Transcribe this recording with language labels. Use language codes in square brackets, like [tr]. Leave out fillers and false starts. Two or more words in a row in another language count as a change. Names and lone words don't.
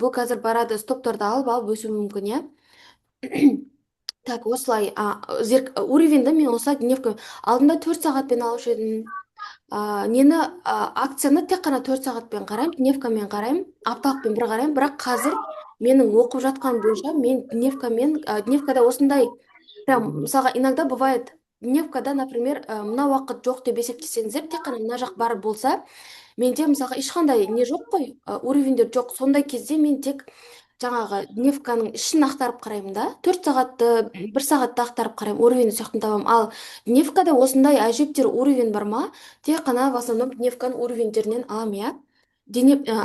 [kk] Бұл қазір барады, стоптарды алып өсуі мүмкін, иә. Так, осылай уровеньді мен осылай дневка алдында 4 сағатпен алушы едім. Нені акцияны тек қана 4 сағатпен қараймын, дневкамен қараймын, апталықпен бір қараймын, бірақ қазір менің оқып жатқан бойынша мен дневкада осындай, прям мысалға [ru] иногда бывает [kk] дневкада, например, мына уақыт жоқ деп есептесеңіздер, тек қана мына жақ бар болса, менде мысалға ешқандай не жоқ қой, уровеньдер жоқ. Сондай кезде мен тек жаңағы дневканың ішін ақтарып қараймын да, 4 сағатты, 1 сағатты ақтарып қараймын, уровень сияқтын табамын. Ал дневкада осындай әжептер уровень бар ма? Тек қана [ru] в основном [kk] дневканың уровеньдерінен аламын, иә.